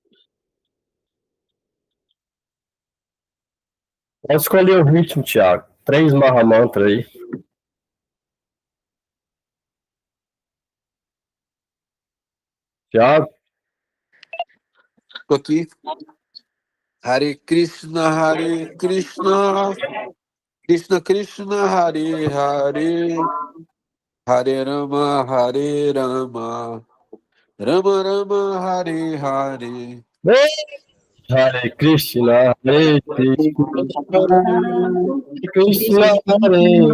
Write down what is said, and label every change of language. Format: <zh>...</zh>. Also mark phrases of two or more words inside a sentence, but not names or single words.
<pt>Pode escolher o ritmo, Tiago. 3 Mahamantra aí. Tiago? Estou aqui.</pt> <sa>हरे कृष्ण, कृष्ण कृष्ण, हरे हरे, हरे राम, राम राम, हरे हरे. हरे कृष्ण, हरे कृष्ण, कृष्ण हरे</sa>